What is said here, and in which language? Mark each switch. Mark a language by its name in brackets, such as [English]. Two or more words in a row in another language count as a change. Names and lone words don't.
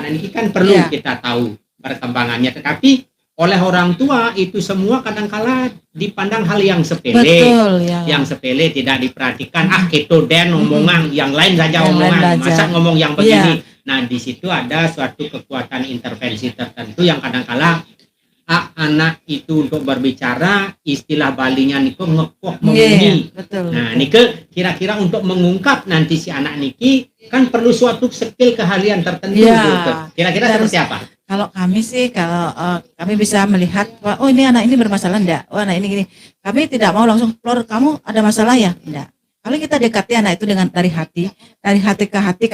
[Indonesian] Nah, ini kan perlu kita tahu perkembangannya, tetapi oleh orang tua itu semua kadangkala dipandang hal yang sepele. Yang sepele tidak diperhatikan. Itu dan omongan yang lain saja, omongan. Masa ngomong yang begini. Nah, di situ ada suatu kekuatan intervensi tertentu yang kadangkala anak itu untuk berbicara, istilah balinya niku [Balinese] ngekok mengunyi. [Indonesian] Nah, nike kira-kira untuk mengungkap nanti si anak niki kan perlu suatu skill keahlian tertentu. Kira-kira seperti apa? Kalau kami sih, kami bisa melihat, oh ini anak ini bermasalah enggak? Oh anak ini gini. Kami tidak mau langsung keluar, kamu ada masalah ya? Enggak. Kalau kita dekati anak itu dari hati ke hati.